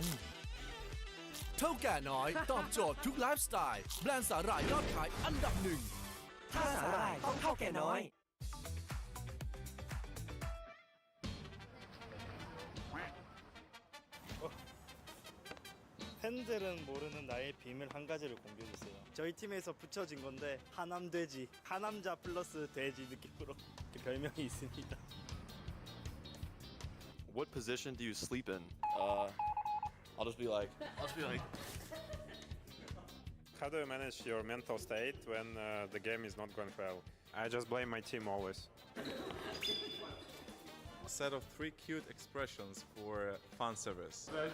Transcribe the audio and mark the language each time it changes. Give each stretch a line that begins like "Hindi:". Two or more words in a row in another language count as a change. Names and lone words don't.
Thai: เท่าแก่น้อย ตอบโจทย์ทุกไลฟ์สไตล์แบรนด์สาหร่ายยอดขายอันดับหนึ่ง ถ้าสาหร่ายต้องเท่าแก่น้อย
Korean: 팬들은 모르는 나의 비밀 한 가지를 공개해주세요. 저희 팀에서 붙여진 건데 하남돼지, 하남자 플러스 돼지 느낌으로 이렇게 별명이 있습니다.
English: What position do you sleep in? I'll just be like. How do you manage your mental state when the game is not going well? I just blame my team always. A set of 3 cute expressions for fan service.